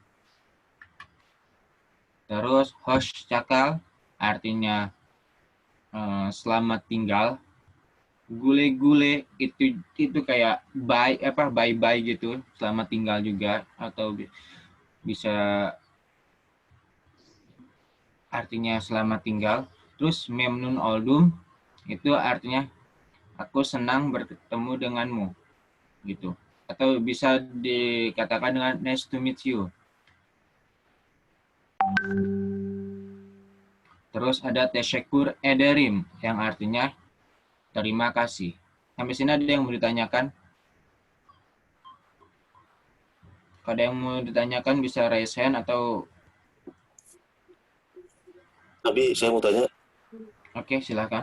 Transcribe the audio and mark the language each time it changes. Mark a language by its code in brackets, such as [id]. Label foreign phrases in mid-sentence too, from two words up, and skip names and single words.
[id] Terus [tr] hoş cakal [id] artinya selamat tinggal. Gule-gule itu kayak bye gitu, selamat tinggal juga, atau bisa artinya selamat tinggal. Terus [tr] memnun oldum [id] itu artinya aku senang bertemu denganmu gitu, atau bisa dikatakan dengan [en] nice to meet you. [id] Terus ada [tr] teşekkür ederim [id] yang artinya terima kasih. Sampai sini ada yang mau ditanyakan? Kalau ada yang mau ditanyakan bisa [en] raise hand [id] atau... Tapi saya mau tanya. Oke, silakan.